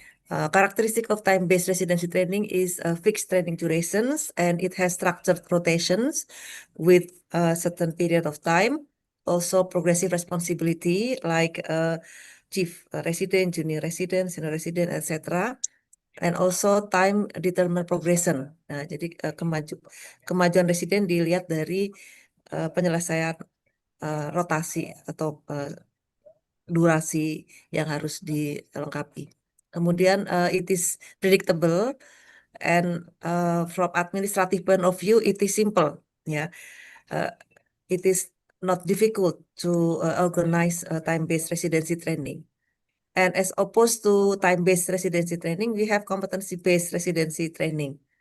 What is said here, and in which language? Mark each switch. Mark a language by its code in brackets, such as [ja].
[en] Characteristic of time-based residency training is fixed training durations, and it has structured rotations with a certain period of time, also progressive responsibility like chief resident, junior resident, senior resident, etc. And also time determined progression. [id] Nah, jadi kemajuan residen dilihat dari penyelesaian rotasi atau durasi yang harus dilengkapi. [en] Kemudian it is predictable and from administrative point of view it is simple, ya. It is not difficult to organize time-based residency training. And as opposed to time-based residency training, we have competency-based residency training.